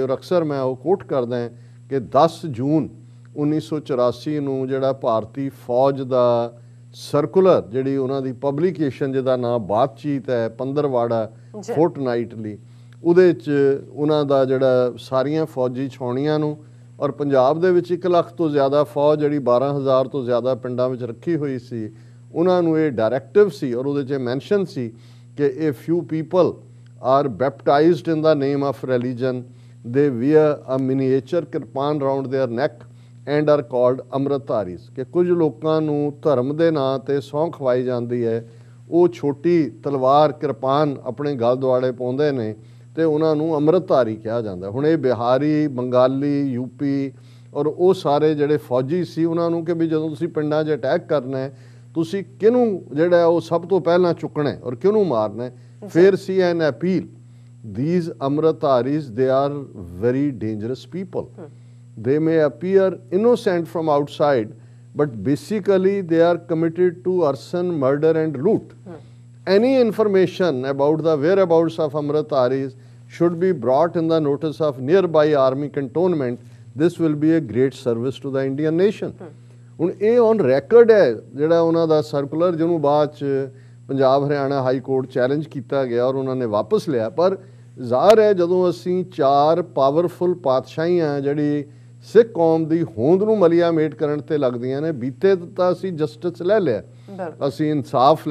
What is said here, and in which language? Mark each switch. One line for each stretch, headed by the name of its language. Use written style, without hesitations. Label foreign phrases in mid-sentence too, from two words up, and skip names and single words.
Punjabi: ਔਰ ਅਕਸਰ ਮੈਂ ਉਹ ਕੋਟ ਕਰਦਾ ਕਿ 10 ਜੂਨ 1984 ਨੂੰ ਜਿਹੜਾ ਭਾਰਤੀ ਫੌਜ ਦਾ ਸਰਕੂਲਰ, ਜਿਹੜੀ ਉਹਨਾਂ ਦੀ ਪਬਲੀਕੇਸ਼ਨ ਜਿਹਦਾ ਨਾਂ ਬਾਤਚੀਤ ਹੈ, ਪੰਦਰਵਾੜਾ ਫੋਰਟਨਾਈਟਲੀ, ਉਹਦੇ 'ਚ ਉਹਨਾਂ ਦਾ ਜਿਹੜਾ ਸਾਰੀਆਂ ਫੌਜੀ ਛਾਉਣੀਆਂ ਨੂੰ, ਔਰ ਪੰਜਾਬ ਦੇ ਵਿੱਚ 1 ਲੱਖ ਤੋਂ ਜ਼ਿਆਦਾ ਫੌਜ ਜਿਹੜੀ 12,000 ਤੋਂ ਜ਼ਿਆਦਾ ਪਿੰਡਾਂ ਵਿੱਚ ਰੱਖੀ ਹੋਈ ਸੀ, ਉਹਨਾਂ ਨੂੰ ਇਹ ਡਾਇਰੈਕਟਿਵ ਸੀ। ਔਰ ਉਹਦੇ 'ਚ ਮੈਂਸ਼ਨ ਸੀ ਕਿ ਇਹ
English: few people are baptized in the name of religion, they wear a miniature
Punjabi: ਕਿਰਪਾਨ
English: round their neck and are called
Punjabi: ਅੰਮ੍ਰਿਤਧਾਰੀਜ਼, ਕਿ ਕੁਝ ਲੋਕਾਂ ਨੂੰ ਧਰਮ ਦੇ ਨਾਂ 'ਤੇ ਸਹੁੰ ਖਵਾਈ ਜਾਂਦੀ ਹੈ, ਉਹ ਛੋਟੀ ਤਲਵਾਰ ਕਿਰਪਾਨ ਆਪਣੇ ਗਲ ਦੁਆਲੇ ਪਾਉਂਦੇ ਨੇ ਤੇ ਉਹਨਾਂ ਨੂੰ ਅੰਮ੍ਰਿਤਧਾਰੀ ਕਿਹਾ ਜਾਂਦਾ। ਹੁਣ ਇਹ ਬਿਹਾਰੀ, ਬੰਗਾਲੀ, ਯੂਪੀ ਔਰ ਉਹ ਸਾਰੇ ਜਿਹੜੇ ਫੌਜੀ ਸੀ, ਉਹਨਾਂ ਨੂੰ ਕਿ ਵੀ ਜਦੋਂ ਤੁਸੀਂ ਪਿੰਡਾਂ 'ਚ ਅਟੈਕ ਕਰਨਾ ਹੈ, ਤੁਸੀਂ ਕਿਹਨੂੰ ਜਿਹੜਾ ਉਹ ਸਭ ਤੋਂ ਪਹਿਲਾਂ ਚੁੱਕਣਾ ਔਰ ਕਿਹਨੂੰ ਮਾਰਨਾ। ਫਿਰ ਸੀ
English: an appeal, these Amritdharis, they are very dangerous people. They may appear innocent from outside, but basically they are committed to arson, murder and loot. Any information about the whereabouts of Amritdharis should be brought in the notice of nearby army cantonment. This will be a great service to the Indian nation.
Punjabi: ਹੁਣ ਇਹ
English: on record
Punjabi: ਹੈ ਜਿਹੜਾ ਉਹਨਾਂ ਦਾ ਸਰਕੂਲਰ, ਜਿਹਨੂੰ ਬਾਅਦ 'ਚ ਪੰਜਾਬ ਹਰਿਆਣਾ ਹਾਈ ਕੋਰਟ ਚੈਲੰਜ ਕੀਤਾ ਗਿਆ ਔਰ ਉਹਨਾਂ ਨੇ ਵਾਪਸ ਲਿਆ। ਪਰ ਜ਼ਾਹਰ ਹੈ ਜਦੋਂ ਅਸੀਂ 4 ਪਾਵਰਫੁਲ ਪਾਤਸ਼ਾਹੀਆਂ ਜਿਹੜੀ ਸਿੱਖ ਕੌਮ ਦੀ ਹੋਂਦ ਨੂੰ ਮਲੀਆ ਮੇਟ ਕਰਨ ਤੇ ਲੱਗਦੀਆਂ ਨੇ, ਬੀਤੇ ਤਾਂ ਅਸੀਂ ਜਸਟਿਸ ਲੈ ਲਿਆ, ਅਸੀਂ ਇਨਸਾਫ ਲਿਆ।